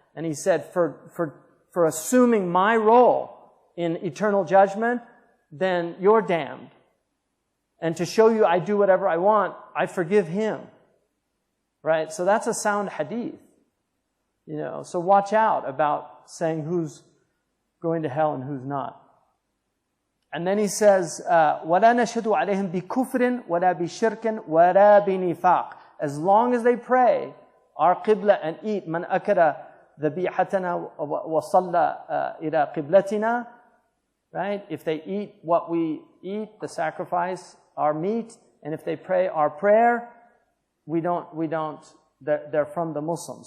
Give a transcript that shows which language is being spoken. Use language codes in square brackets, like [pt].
[en] And he said, for assuming my role in eternal judgment, then you're damned. And to show you I do whatever I want, I forgive him. Right? So that's a sound hadith. So watch out about saying who's going to hell and who's not. And then he says, [ar] وَلَا نَشْهَدُ عَلَيْهِمْ بِكُفْرٍ وَلَا بِشِرْكٍ وَلَا بِنِفَاقٍ. [en] As long as they pray our qibla and eat [ar] مَنْ أَكَلَ ذَبِيحَتَنَا وَصَلَّى إِلَى قِبْلَتِنَا. [en] Right? If they eat what we eat, the sacrifice, our meat, and if they pray our prayer, they're from the Muslims.